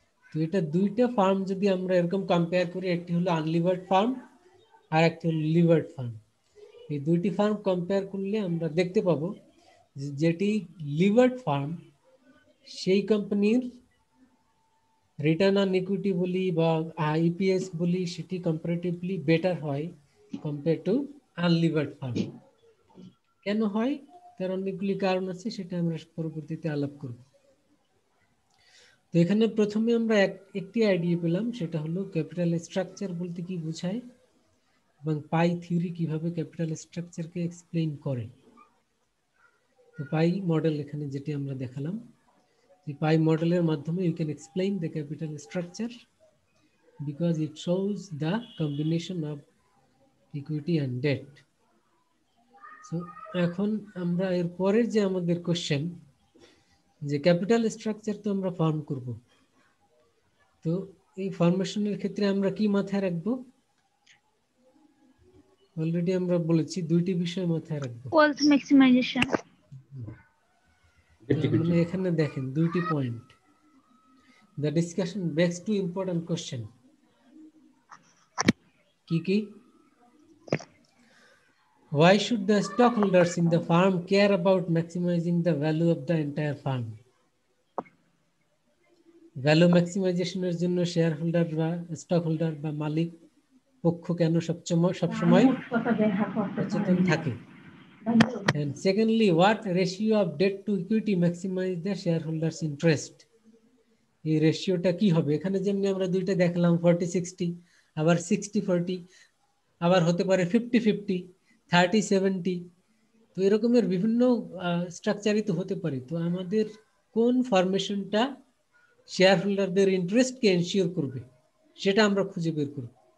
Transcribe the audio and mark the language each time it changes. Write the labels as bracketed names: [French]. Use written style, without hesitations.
[Bangla] তো এটা দুইটা ফার্ম যদি আমরা এরকম কম্পেয়ার করি, একটি হলো আনলিভার্ড ফার্ম আর একটি হলো লিভার্ড ফার্ম, এই দুইটি ফার্ম কম্পেয়ার করলে আমরা দেখতে পাবো যেটি লিভার্ড ফার্ম, সেই কোম্পানির রিটার্ন অন ইকুইটি বলি বা ইপিএস বলি, সেটি কম্পারেটিভলি বেটার হয় কম্পেয়ার টু আনলিভার্ড ফার্ম। কেন হয়? তার অনেকগুলি কারণ আছে, সেটা আমরা পরবর্তীতে আলাপ করব। তো এখানে প্রথমে আমরা একটি আইডিয়া পেলাম, সেটা হলো ক্যাপিটাল স্ট্রাকচার বলতে কি বোঝায় এবং পাই থিওরি কিভাবে ক্যাপিটাল স্ট্রাকচারকে এক্সপ্লেইন করে। তো পাই মডেল এখানে যেটি আমরা দেখালাম, [English] the pie [Bangla] মডেলের মাধ্যমে [English] you can explain the capital structure because it shows the combination of equity and debt. [Bangla] So এখন আমরা এর পরের যে আমাদের কোশ্চেন, যে ক্যাপিটাল স্ট্রাকচার তো আমরা ফর্ম করব, তো এই ফরমেশনের ক্ষেত্রে আমরা কি মাথায় রাখবো? অলরেডি আমরা বলেছি দুইটি বিষয় মাথায় রাখবো। Wealth maximisation. মানে এখানে দেখেন দুইটি point. [English] The discussion begs two important question. [Bangla] কি? [English] Why should the stockholders in the firm care about maximizing the value of the entire firm? [Bangla] Value ম্যাক্সিমাইজেশনের জন্য শেয়ার হোল্ডার বা স্টক হোল্ডার বা মালিক পক্ষ কেন সবসময় সচেতন থাকে? [English] And secondly, what ratio of debt to equity maximize the shareholders interest? [Bangla] এই রেশিওটা কি হবে? এখানে যেমনি আমরা দুইটা দেখলাম 40-60, আবার 60-40, আবার হতে পারে 50-50, 30-70, তো এরকমের বিভিন্ন স্ট্রাকচারই তো হতে পারে। তো আমাদের কোন ফরমেশনটা শেয়ার হোল্ডারদের ইন্টারেস্টকে এনশিওর করবে সেটা আমরা খুঁজে বের করব।